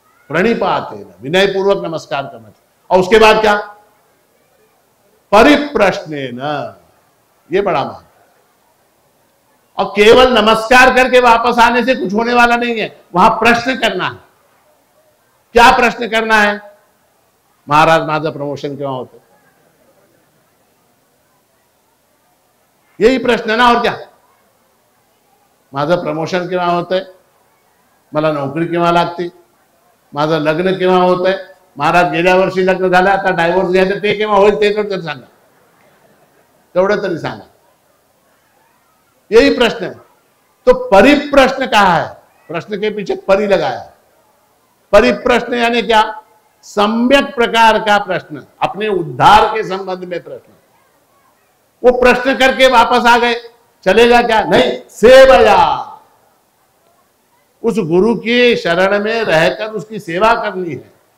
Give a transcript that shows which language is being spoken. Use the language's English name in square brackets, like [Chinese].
[Hindi] प्रणिपातेन, विनय पूर्वक नमस्कार करना चाहिए। और उसके बाद क्या? परिप्रश्नेन, ये बड़ा महत्व। और केवल नमस्कार करके वापस आने से कुछ होने वाला नहीं है, वहां प्रश्न करना है। क्या प्रश्न करना है? [Marathi] महाराज माझं प्रमोशन क्यों होते? [Hindi] यही प्रश्न है ना, और क्या? [Marathi] माझं प्रमोशन केव्हा होतंय? मला नोकरी केव्हा लागते? माझं लग्न केव्हा होतंय? महाराज गेल्या वर्षी लग्न झालं, आता डायव्होर्स घ्यायचं, ते केव्हा होईल ते तर सांगा, तेवढं तरी सांगा। [Hindi] यही प्रश्न है। तो परिप्रश्न कहा है, प्रश्न के पीछे परि लगाया है। परिप्रश्न यानी क्या? सम्यक प्रकार का प्रश्न, अपने उद्धार के संबंध में प्रश्न। वो प्रश्न करके वापस आ गए, चलेगा क्या? नहीं, सेवया, उस गुरु की शरण में रहकर उसकी सेवा करनी है।